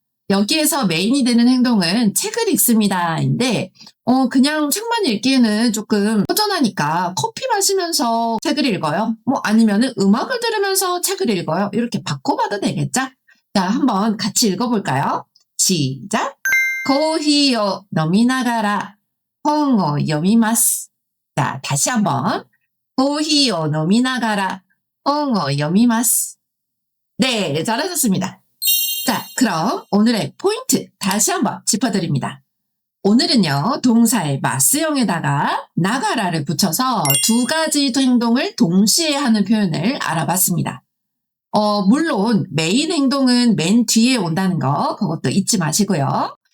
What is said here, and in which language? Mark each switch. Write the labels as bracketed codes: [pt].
[ko] 여기에서 메인이 되는 행동은 책을 읽습니다 인데 그냥 책만 읽기에는 조금 허전하니까 커피 마시면서 책을 읽어요. 뭐 아니면은 음악을 들으면서 책을 읽어요. 이렇게 바꿔봐도 되겠죠? 자, 한번 같이 읽어볼까요? 시작! [ja] コーヒーを 飲みながら 本を読みます. [ko] 자, 다시 한번. [ja] コーヒーを 飲みながら 本を読みます. [ko] 네, 잘하셨습니다. 자, 그럼 오늘의 포인트 다시 한번 짚어드립니다. 오늘은요, 동사의 마스형에다가 나가라를 붙여서 두 가지 행동을 동시에 하는 표현을 알아봤습니다. 물론 메인 행동은 맨 뒤에 온다는 거, 그것도 잊지 마시고요.